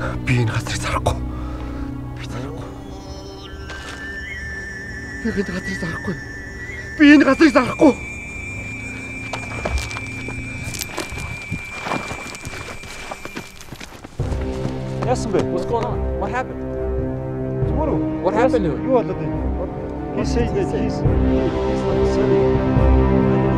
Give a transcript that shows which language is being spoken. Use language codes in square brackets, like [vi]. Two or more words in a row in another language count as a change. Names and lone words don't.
[mn] Би энэ газрыг зарахгүй. Би зарахгүй. Би энэ газрыг зарахгүй. Би энэ газрыг зарахгүй. Яасан бэ? [en] What's going on? What happened? Tomorrow. What happened to him? [mn] Юу болоод байна? [en] He said that he's not selling.